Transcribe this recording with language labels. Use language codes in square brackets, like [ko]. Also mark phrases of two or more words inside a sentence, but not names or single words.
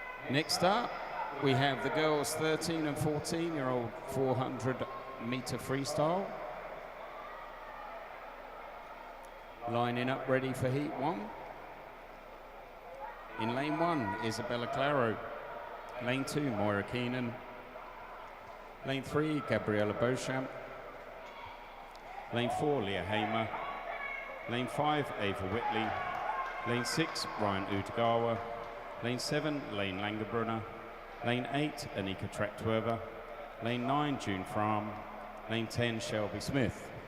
[en] Next up, we have the girls 13 and 14-year-old 400-meter freestyle. Lining up ready for heat 1. In lane 1, Isabella Claro. Lane 2, Moira Keenan. Lane 3, Gabriella Beauchamp. Lane 4, Leah Hamer. Lane 5, Ava Whitley. Lane 6, Ryan Utagawa. Lane 7, Lane Langerbrunner. Lane 8, Anika Traktueva. Lane 9, June Fram. Lane 10, Shelby Smith.